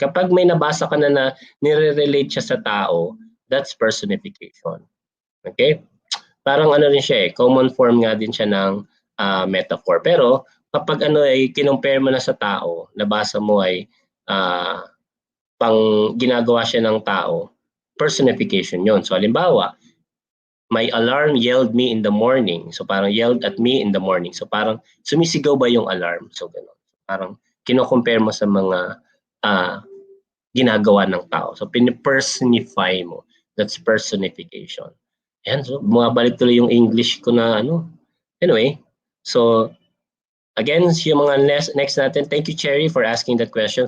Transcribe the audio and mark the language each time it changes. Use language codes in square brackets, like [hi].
[tl] Kapag may nabasa ka na nire-relate siya sa tao, [en] that's personification. Okay? [tl] Parang ano rin siya common form nga din siya ng metaphor. Pero kapag ano ay kinompare mo na sa tao, nabasa mo ay ah, pang ginagawa siya ng tao, personification yon. So halimbawa, [en] my alarm yelled me in the morning. So parang yelled at me in the morning. [tl] So parang sumisigaw ba yung alarm? So gano'n. Parang kino-compare mo sa mga ah, ginagawa ng tao. So pinipersonify mo. [en] That's personification. [tl] Yan, so bumabalik tuloy yung English ko na ano. Anyway, so again, yung mga next natin. [en] Thank you, Cherry, for asking that question.